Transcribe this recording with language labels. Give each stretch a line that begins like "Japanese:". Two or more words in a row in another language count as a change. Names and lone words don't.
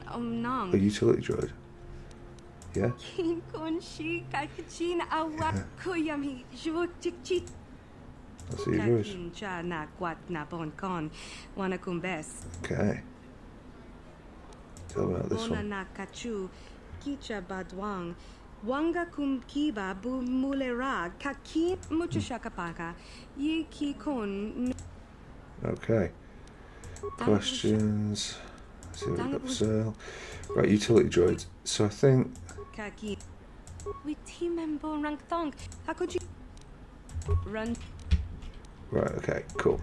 English: A utility droid. Yeah. That's your voice. Okay. Tell me about this one. Wanga kum kiba bu mulera kaki muchashakapaka ye ki kon. Okay. Questions. Let's see what we've got for sale. Right, utility droids. So I think. Kaki. We team and bon rank thong. How could you run? Right. Okay. Cool.